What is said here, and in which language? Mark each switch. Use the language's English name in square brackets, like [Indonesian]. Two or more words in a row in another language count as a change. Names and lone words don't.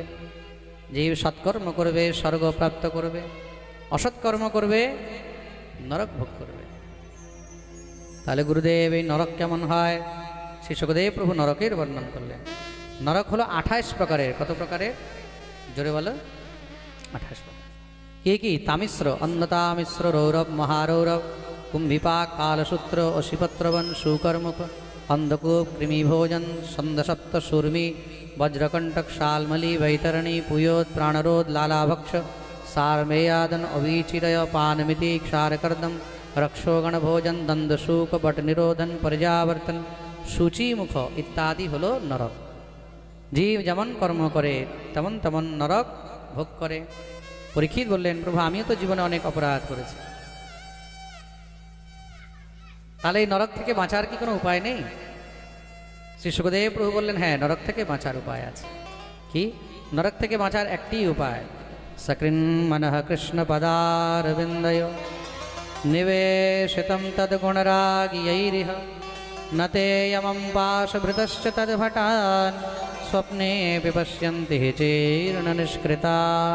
[Bangla] যে সৎকর্ম করবে স্বর্গ প্রাপ্ত করবে, অসৎকর্ম করবে নরক ভোগ করবে। তাহলে গুরুদেব এই নরক কেমন হয়? শ্রী শুকদেব প্রভু নরকের বর্ণন করলেন। নরক হলো 28 প্রকারের। কত প্রকারের? জোরে বলো। 28 প্রকার। কি কি? তামিশ্র, অন্নতামিশ্র, রৌরব, মহারৌরব, কুম্ভিপাক, কালসূত্র, অশিপত্রবন, শুকর্মুখ, অন্ধকূপ, কৃমিভোজন, সন্দসপ্ত, সুর্মি, বজ্রকণ্টক, শালমলি, বৈতরণী, পুয়োদ, প্রাণরোধ, লালাভক্ষ, সারমেয়াদন, অবীচিরয়, পানমিতি, ক্ষারকর্দম, রক্ষোগণ ভোজন, দংদশূক, বট নিরোধন, পর্যাবর্তন, সূচিমুখ ইত্যাদি হলো নরক। জীব যেমন কর্ম করে তেমন তেমন নরক ভোগ করে। পরীক্ষিত বলেন, প্রভু আমিও তো জীবনে অনেক অপরাধ করেছি, তাহলে এই নরক থেকে বাঁচার কি কোনো উপায় নেই? শ্রী শুকদেব প্রভু বললেন, হ্যাঁ, নরক থেকে বাঁচার উপায় আছে। কি? [Sanskrit] নরক থেকে বাঁচার একটি উপায়, সকৃন মনঃ কৃষ্ণ পদারবিন্দয় নিবেশিতম তদ্গুণরাগিয়ৈরিহ নতেয়মং পাশভৃতশ্চ তদ্ভটান স্বপ্নে বিপশ্যন্তি চীর্ণ নিষ্কৃতাঃ।